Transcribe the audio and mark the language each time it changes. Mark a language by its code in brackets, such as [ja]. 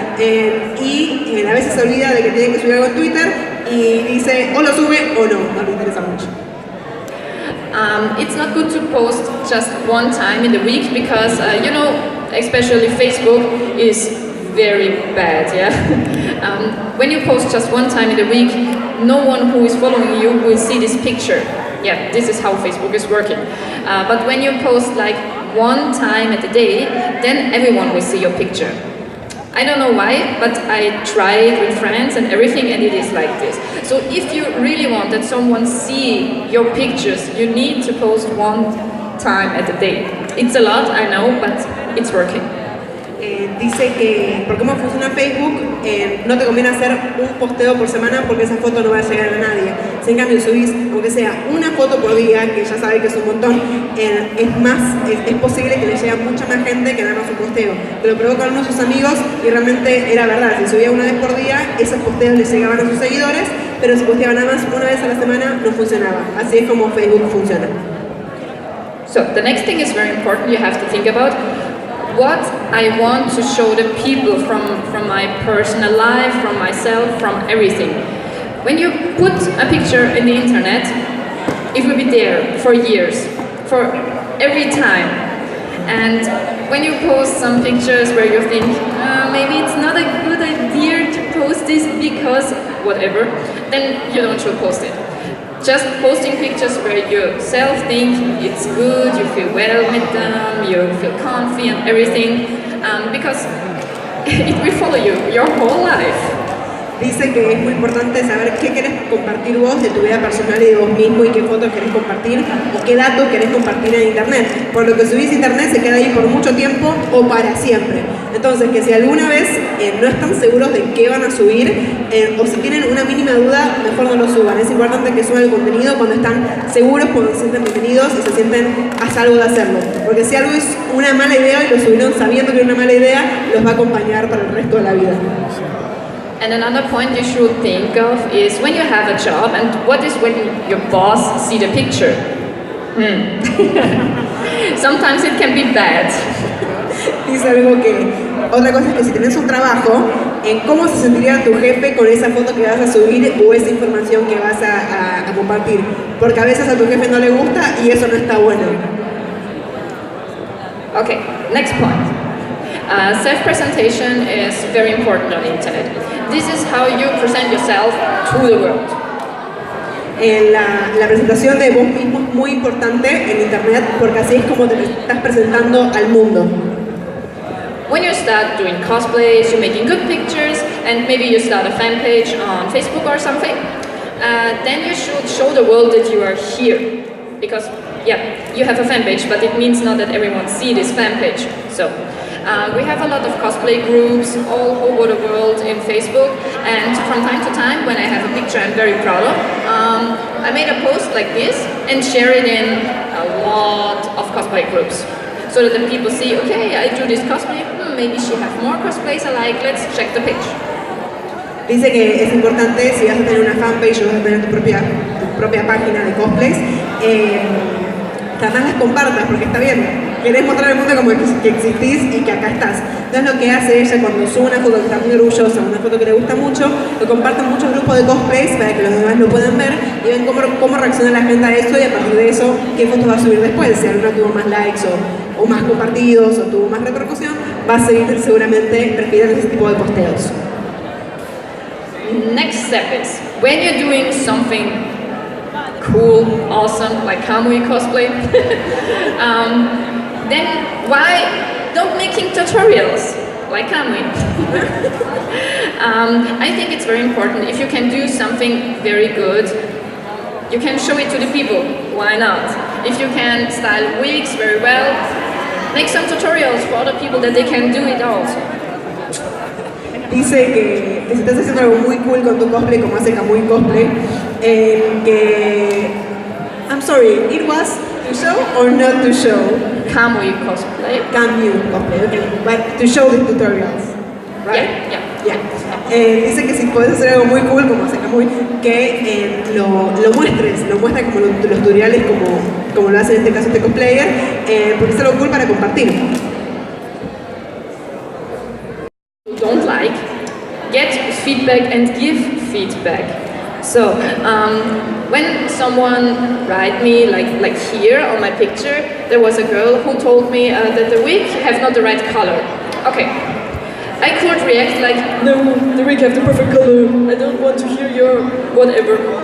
[es] Y a veces se olvida de que tiene que subir algo en Twitter y dice o lo sube o no le interesa mucho. [en] It's not good to post just 1 time in the week because, you know, especially Facebook is very bad, yeah? When you post just 1 time in the week, no one who is following you will see this picture. Yeah, this is how Facebook is working. But when you post like 1 time at a day, then everyone will see your picture. I don't know why, but I tried with friends and everything, and it is like this. So if you really want that someone see your pictures, you need to post 1 time at a day. It's a lot, I know, but it's working. [es] Dice que por cómo funciona Facebook, no te conviene hacer un posteo por semana porque esa foto no va a llegar a nadie. Si en cambio subís, aunque sea una foto por día, que ya sabe que es un montón, es posible que le llegue a mucha más gente que nada más un posteo. Lo probó con uno de sus amigos y realmente era verdad. Si subía una vez por día, esos posteos le llegaban a sus seguidores, pero si posteaba nada más una vez a la semana, no funcionaba. Así es como Facebook funciona. [en] So, the next thing is very important. You have to think about what I want to show the people from my personal life, from myself, from everything. When you put a picture in the internet, it will be there for years, for every time. And when you post some pictures where you think, maybe it's not a good idea to post this because whatever, then you don't should post it. Just posting pictures where you self think it's good, you feel well with them, you feel comfy and everything, because it will follow you your whole life. [es] Dice que es muy importante saber qué querés compartir vos de tu vida personal y de vos mismo y qué fotos querés compartir o qué datos querés compartir en internet. Por lo que subís a internet se queda ahí por mucho tiempo o para siempre. Entonces, que si alguna vez no están seguros de qué van a subir o si tienen una mínima duda, mejor no lo suban. Es importante que suban el contenido cuando están seguros, cuando se sienten bienvenidos y se sienten a salvo de hacerlo. Porque si algo es una mala idea y lo subieron sabiendo que era una mala idea, los va a acompañar para el resto de la vida. [en] And another point you should think of is when you have a job and what is when your boss see the picture. Sometimes it can be bad. [es] Dice algo que, otra cosa es que si tenés un trabajo, en cómo se sentiría tu jefe con esa foto que vas a subir o esa información que vas a compartir. Porque a veces a tu jefe no le gusta y eso no está bueno. [en] Okay, next point. Self-presentation is very important on the internet. This is how you present yourself to the world. [es] La presentación de vos mismo es muy importante en internet porque así es como te estás presentando al mundo. [en] When you start doing cosplays, you're making good pictures, and maybe you start a fan page on Facebook or something, then you should show the world that you are here. Because, yeah, you have a fan page, but it means not that everyone sees this fan page. So, we have a lot of cosplay groups all over the world in Facebook, and from time to time, when I have a picture I'm very proud of, I made a post like this and share it in a lot of cosplay groups. So that the people see, okay, I do this cosplay, maybe she has more cosplays I like, let's check the page. [es] Dice que es importante, si vas a tener una fanpage o vas a tener tu propia página de cosplays, que además las compartas, porque está bien. Querés mostrar al mundo como que existís y que acá estás. Entonces lo que hace ella cuando sube una foto que está muy orgullosa, una foto que le gusta mucho, lo comparte en muchos grupos de cosplays para que los demás lo puedan ver y ven cómo reacciona la gente a eso y a partir de eso qué fotos va a subir después. Si alguna tuvo más likes o más compartidos o tuvo más repercusión, va a seguir seguramente prefiriendo ese tipo de posteos. [en] Next step is, when you're doing something cool, awesome, like Kamui cosplay, then why don't making tutorials like Kamui? I think it's very important. If you can do something very good, you can show it to the people. Why not? If you can style wigs very well, make some tutorials for other people that they can do it also. [es] Dice que si estás haciendo algo muy cool con tu cosplay, como hace Kamui Cosplay, que... [en] I'm sorry, it was to show or not to show? Kamui cosplay. Kamui Cosplay, okay. But to show the tutorials, right? Yeah. [es] Dice que si puedes hacer algo muy cool, como hace Kamui, que lo muestres como los tutoriales, como lo hace en este caso este cosplayer, porque es algo cool para compartir. [en] Don't like, get feedback and give feedback. So when someone write me like here on my picture, there was a girl who told me that the wig have not the right color. Okay, I could react like, no, the wig have the perfect color, I don't want to hear your whatever.